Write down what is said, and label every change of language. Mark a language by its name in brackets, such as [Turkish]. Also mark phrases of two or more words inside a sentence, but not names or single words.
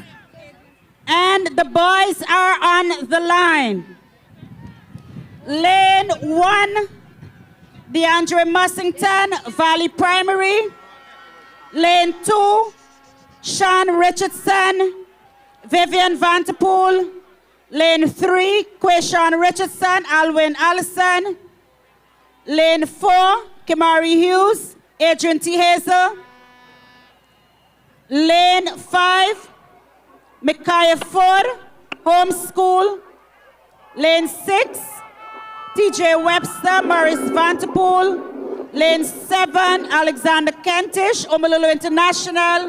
[English] And the boys are on the line. Lane 1, DeAndre Mussington, Valley Primary. Lane 2, Sean Richardson, Vivian Vanterpool. Lane 3, Quayshawn Richardson, Alwyn Allison. Lane 4, Kimari Hughes, Adrian T. Hazel. Lane 5, Micaiah Ford, Homeschool. Lane 6, TJ Webster, Maurice Vanterpool. Lane 7, Alexander Kentish, Omololo International.